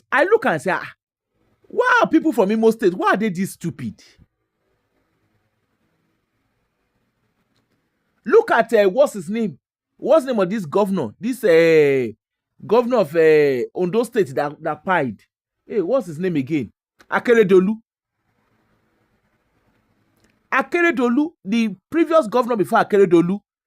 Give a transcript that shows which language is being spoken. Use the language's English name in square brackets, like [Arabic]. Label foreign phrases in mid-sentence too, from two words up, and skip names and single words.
[English] I look and say, why are people from Imo State? Why are they this stupid? Look at what's his name? What's the name of this governor? This governor of Ondo State that pied. Hey, what's his name again? Akeredolu. Akeredolu, the previous governor before Akeredolu.